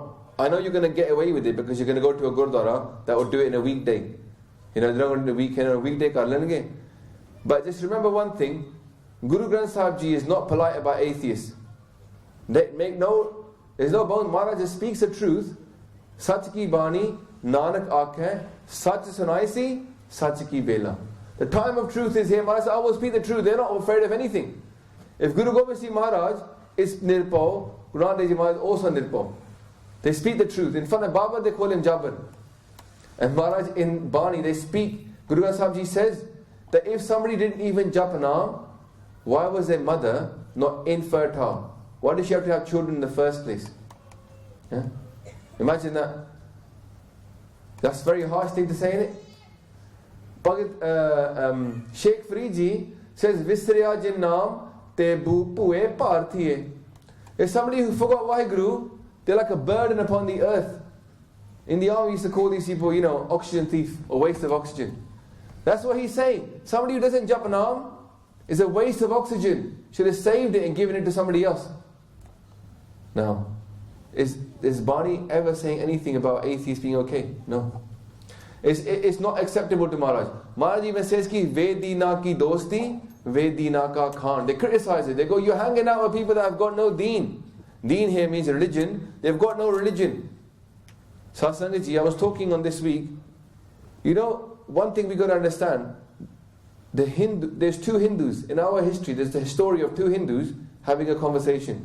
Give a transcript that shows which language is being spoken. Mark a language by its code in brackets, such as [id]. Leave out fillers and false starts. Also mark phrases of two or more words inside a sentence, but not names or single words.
[en] I know you're going to get away with it because you're going to go to a Gurdwara that will do it in a weekday. They're not going to do the weekend or a weekday, [hi] कर लेंगे. [en] But just remember one thing, Guru Granth Sahib Ji is not polite about atheists. There's no bone. Maharaj just speaks the truth. [pa] ਸਚ ਕੀ ਬਾਣੀ ਨਾਨਕ ਆਖੈ ਸਚ ਸੁਣਾਇ ਸੀ ਸਚ ਕੀ ਬੇਲਾ. [en] The time of truth is here. Maharaj said, I will speak the truth. They're not afraid of anything. If Guru Gobind Singh Maharaj is Nirpau, Guru Nanak Dev Ji Maharaj is also Nirpau. They speak the truth. In front of Baba, they call him Jabbar. And Maharaj in Bani, they speak. Guru Granth Sahib Ji says that if somebody didn't even [pa] ਜਪ ਨਾਮ, [en] why was their mother not infertile? Why did she have to have children in the first place? Yeah? Imagine that. That's a very harsh thing to say, isn't it? Sheikh Fariji says, [pa] ਵਿਸਰਿਆ ਜਿਨ ਨਾਮੁ ਤੇ ਭੁਇ ਭਾਰੁਥੀਏ. [en] If somebody who forgot Vaheguru, they're like a burden upon the earth. In the army, we used to call these people, oxygen thief or waste of oxygen. That's what he's saying. Somebody who doesn't [pa] ਜਪ ਨਾਮ [en] is a waste of oxygen. Should have saved it and given it to somebody else. Now, is Bani ever saying anything about atheists being okay? No. It's not acceptable to Maharaj. Maharaj even says ki [pa] ਵੇਦੀਨਾ ਕੀ ਦੋਸਤੀ, ਵੇਦੀਨਾ ਕਾ ਖਾਣ. [en] They criticize it. They go, you're hanging out with people that have got no deen. Deen here means religion. They've got no religion. Satsangaji, I was talking on this week. One thing we got to understand. There's two Hindus. In our history, there's the story of two Hindus having a conversation.